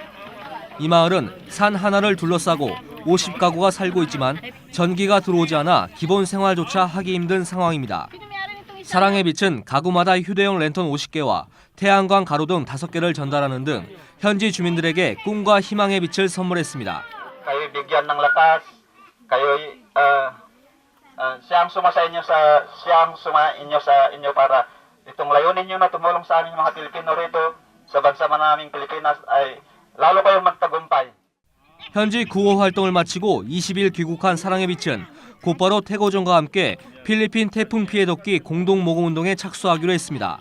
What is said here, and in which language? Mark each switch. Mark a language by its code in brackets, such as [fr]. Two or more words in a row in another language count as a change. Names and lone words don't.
[ko] 이 마을은 산 하나를 둘러싸고 50가구가 살고 있지만 전기가 들어오지 않아 기본 생활조차 하기 힘든 상황입니다. 사랑의 빛은 가구마다 휴대용 랜턴 50개와 태양광 가로등 5개를 전달하는 등 현지 주민들에게 꿈과 희망의 빛을 선물했습니다. [tl] Kayo bigyan ng lakas. Kayo siyang suma sa inyo para itong layunin niyo na tumulong sa aming mga Pilipino rito sa bansa naming Pilipinas ay lalo kayong magtagumpay. [ko] 현지 구호 활동을 마치고 20일 귀국한 사랑의 빛은 곧바로 태고종과 함께 필리핀 태풍 피해 돕기 공동 모금 운동에 착수하기로 했습니다.